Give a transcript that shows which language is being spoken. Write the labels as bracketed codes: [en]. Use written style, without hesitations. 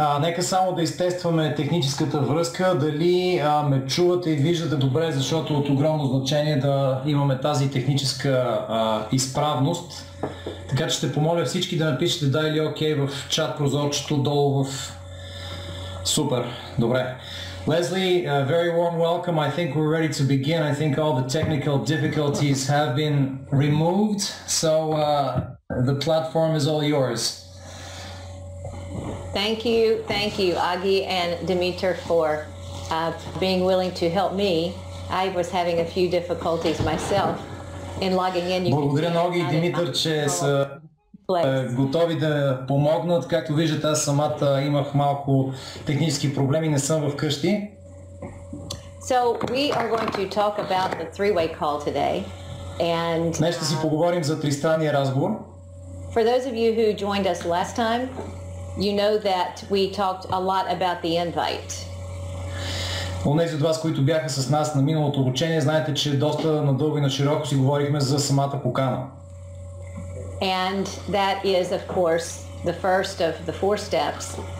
[bg] Нека само да изтестваме техническата връзка, дали ме чувате и виждате добре, защото от огромно значение да имаме тази техническа изправност. Така че ще помоля всички да напишете да или окей в чат прозорчето долу в... Супер, добре. [en] Leslie, very warm welcome. I think we're ready to begin. I think all the technical difficulties have been removed, so the platform is all yours. Thank you, Agi and Dimitar, for being willing to help me. I was having a few difficulties myself in logging in. [bg] Благодаря на Оги и Димитър, че са готови да помогнат. Както виждате, аз самата имах малко технически проблеми, не съм вкъщи. [en] So we are going to talk about the three-way call today. And [bg] днес ще си поговорим за тристранния разговор. [en] For those of you who joined us last time, you know that we talked a lot about the invite. [bg] Онези от вас, които бяха с нас на миналото обучение, знаете, че доста надълго и на широко си говорихме за самата покана. [en] And that is, of course, the first of the four steps.